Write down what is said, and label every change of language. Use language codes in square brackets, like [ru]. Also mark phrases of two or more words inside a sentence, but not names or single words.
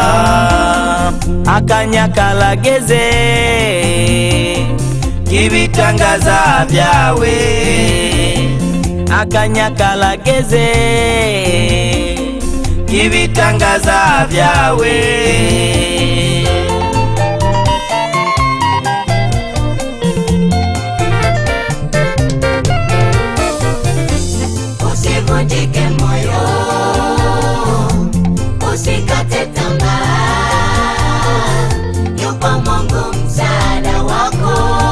[rn] Akanya kalageze kivitangaza vyawe. Akanya kalageze kivitangaza vyawe. [sw] Usivunjike moyo, usikate tamaa, yupo Mungu msaada wako.